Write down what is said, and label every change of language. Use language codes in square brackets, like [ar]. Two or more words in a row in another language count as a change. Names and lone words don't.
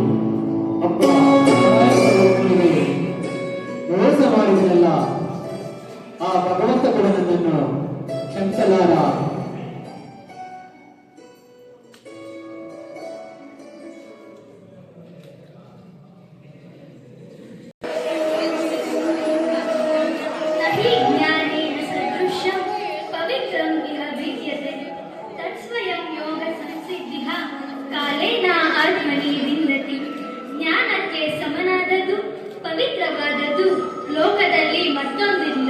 [kn] ಅಪ್ಪ, ಮೋಸ ಮಾಡಿದನಲ್ಲ, ಆ ಭಗವಂತ ಕೂಡ ನನ್ನನ್ನು ಕ್ಷಮಿಸಲಾರ. [sa] नहि ज्ञानेन सदृशं पवित्रं इह विद्यते तत्स्वयं योगसंसिद्धिः कालेन आत्मनि विन्दति. [kn] ಜ್ಞಾನಕ್ಕೆ ಸಮನಾದದ್ದು ಪವಿತ್ರವಾದದ್ದು ಲೋಕದಲ್ಲಿ ಮತ್ತೊಂದಿಲ್ಲ.